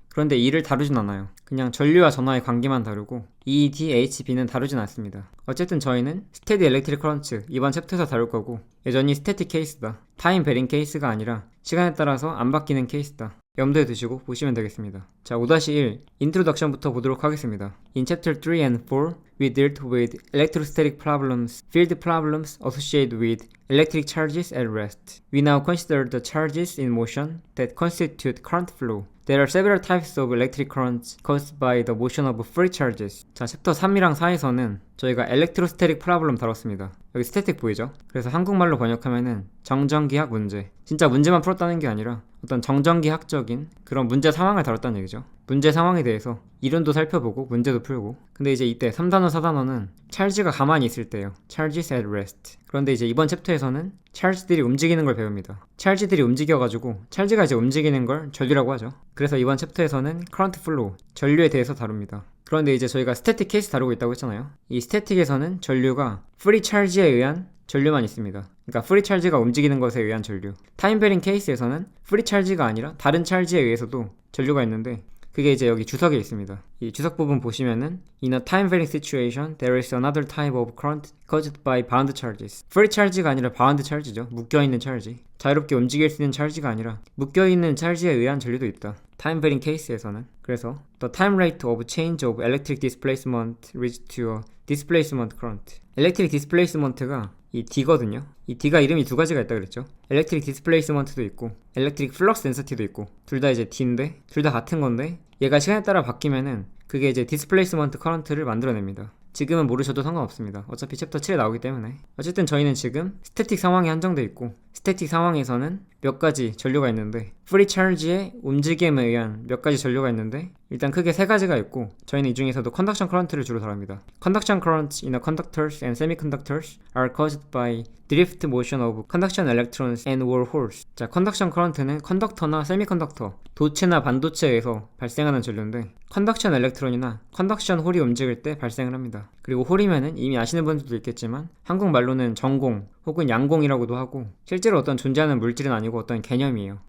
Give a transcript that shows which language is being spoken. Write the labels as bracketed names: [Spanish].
[Korean] 그런데 E를 다루진 않아요. 그냥 전류와 전하의 관계만 다루고 E, D, H, B는 다루진 않습니다. 어쨌든 저희는 스테디 엘렉트릭 커런트 이번 챕터에서 다룰 거고, 여전히 스태틱 케이스다. 타임 베링 케이스가 아니라 시간에 따라서 안 바뀌는 케이스다. 염두에 두시고 보시면 되겠습니다. 자, 5-1 인트로덕션부터 보도록 하겠습니다. [English] In chapter 3 and 4, we dealt with electrostatic problems, field problems associated with electric charges at rest. We now consider the charges in motion that constitute current flow. There are several types of electric currents caused by the motion of free charges. [Korean] 자, 챕터 3이랑 4에서는 저희가 electrostatic problem 다뤘습니다. 여기 스태틱 보이죠? 그래서 한국말로 번역하면은 정전기학 문제. 진짜 문제만 풀었다는 게 아니라 어떤 정전기학적인 그런 문제 상황을 다뤘다는 얘기죠. 문제 상황에 대해서 이론도 살펴보고 문제도 풀고. 근데 이제 이때 3단원, 4단원은 찰지가 가만히 있을 때예요. [English] Charges at rest. [Korean] 그런데 이제 이번 챕터에서는 찰지들이 움직이는 걸 배웁니다. 찰지들이 움직여가지고 찰지가 이제 움직이는 걸 전류라고 하죠. 그래서 이번 챕터에서는 current flow, 전류에 대해서 다룹니다. 그런데 이제 저희가 스태틱 케이스 다루고 있다고 했잖아요. 이 스태틱에서는 전류가 프리 찰지에 의한 전류만 있습니다. 그러니까 프리 찰지가 움직이는 것에 의한 전류. 타임 베링 케이스에서는 프리 찰지가 아니라 다른 찰지에 의해서도 전류가 있는데, 그게 이제 여기 주석에 있습니다. 이 주석 부분 보시면은 [English] In a time varying situation, there is another type of current caused by bound charges. [Korean] free charge가 아니라 bound charge죠. 묶여있는 찰지. 자유롭게 움직일 수 있는 찰지가 아니라 묶여있는 찰지에 의한 전류도 있다. time varying case에서는. 그래서 [English] the time rate of change of electric displacement reached to a displacement current. [Korean] electric displacement가 이 D거든요. 이 D가 이름이 두 가지가 있다 그랬죠. electric displacement도 있고 electric flux density도 있고, 둘 다 이제 D인데 둘 다 같은 건데 얘가 시간에 따라 바뀌면은 그게 이제 displacement current를 만들어냅니다. 지금은 모르셔도 상관없습니다. 어차피 챕터 7에 나오기 때문에. 어쨌든 저희는 지금 스태틱 상황에 한정돼 있고, 스태틱 상황에서는 몇 가지 전류가 있는데, 프리 찰지의 움직임에 의한 몇 가지 전류가 있는데, 일단 크게 세 가지가 있고, 저희는 이 중에서도 컨덕션 커런트를 주로 다룹니다. [English] Conduction currents in the conductors and semiconductors are caused by drift motion of conduction electrons and or holes. [Korean] 자, 컨덕션 커런트는 컨덕터나 세미컨덕터, 도체나 반도체에서 발생하는 전류인데, 컨덕션 엘렉트론이나 컨덕션 홀이 움직일 때 발생을 합니다. 그리고 홀이면은 이미 아시는 분들도 있겠지만 한국말로는 전공 혹은 양공이라고도 하고, 실제로 어떤 존재하는 물질은 아니고 어떤 개념이에요.